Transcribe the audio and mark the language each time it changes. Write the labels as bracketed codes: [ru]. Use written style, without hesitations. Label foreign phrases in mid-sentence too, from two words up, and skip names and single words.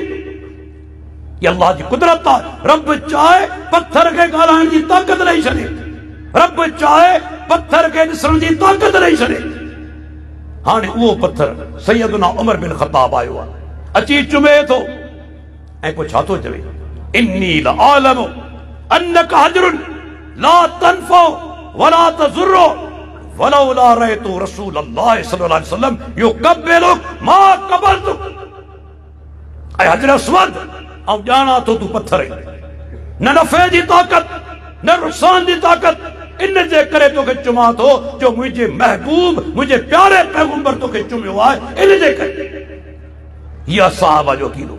[sd] ये अल्लाह जी कुदरत आहे। रब चाहे पत्थर खे ॻाल्हाइण जी ताक़त ॾेई छॾे, रब चाहे पत्थर खे ॾिसण जी ताक़त ॾेई छॾे। हाणे उहो पत्थर सैयदना उमर बिन ख़त्ताब आयो आहे, अची चुमे थो ऐं पोइ छा थो चवे? [ar] إني لأعلم أنك حجر لا تنفع ولا تضر ولولا رأيت رسول الله صلى الله عليه وسلم يقبلك ما قبلتك. [sd] ऐं हजर अस्वद, ऐं ॼाणा थो तूं पत्थर आहीं, न नफ़े जी ताक़त न नुक़सान जी ताक़त। इन जे करे तोखे चुमां थो जो मुंहिंजे महबूब, मुंहिंजे प्यारे पैगंबर तोखे चुमियो आहे, इन जे करे। इहा साहबा जो अक़ीदो।